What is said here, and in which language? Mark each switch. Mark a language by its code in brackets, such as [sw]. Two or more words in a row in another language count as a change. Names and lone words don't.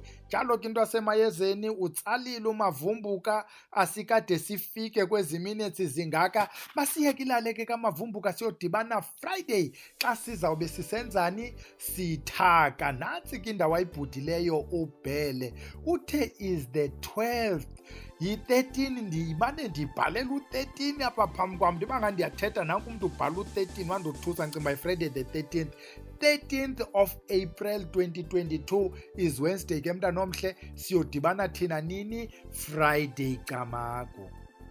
[xh] Njalo ke into yasemayezeni utsalile uMavumbuka, asikade sifike kwezi minutes zingaka. Masiyeke ilale ke kaMavumbuka siyodibana Friday xa sizawube sisenzani, sithaka. Nantsi ke indawo ayibhudileyo ubhele, uthe [en] is the 12th, [xh] yi-13. ndimane ndibhalela u-13 apha phambi kwam, ndibanga ndiyathetha nanku umntu ubhala u-13 wandothusa, ndicinga yi- [en] Friday the 13th of April 2022 is Wednesday [xh] ke mntana omhle. Siyodibana thina nini? Friday camago.